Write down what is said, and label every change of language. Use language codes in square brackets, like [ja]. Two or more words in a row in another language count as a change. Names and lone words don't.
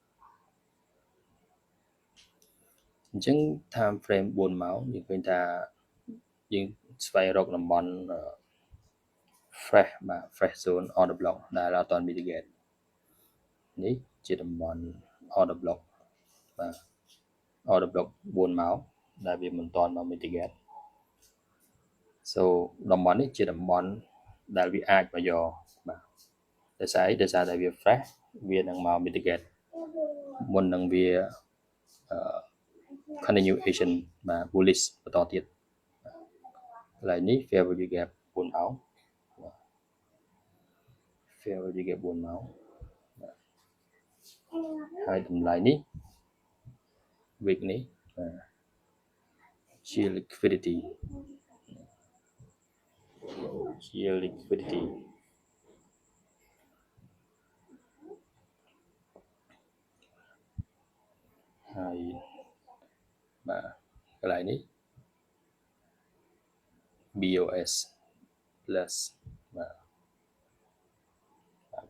[km] អញ្ចឹង [en] time frame [km] 4ម៉ោងយើងឃើញថាយើងស្វែងរកតំបន់fresh បាទ [en] fresh zone order block [km] ដែលអត់ទាន់ mitigate នេះជាតំបន់ [en] order block [km] បាទ [en] order block [km] 4ម៉ោងដែលវាមិនទាន់មក mitigate so តំបន់នេះជាតំបន់ដែលវាអាចមកយកបាទដោយសារតែវា fresh វានឹងមក mitigate មុននឹងវា continuation បាទ bullish បន្តទៀតកន្លែងនេះ [en] fair value gap [km] 4 ម៉ោង [en] fair value gap [km] 4 ម៉ោង ហើយតម្លៃនេះ week នេះ ជា liquidity ហើយបាទកន្លែងនេះ [en] BOS plus [km] បាទវា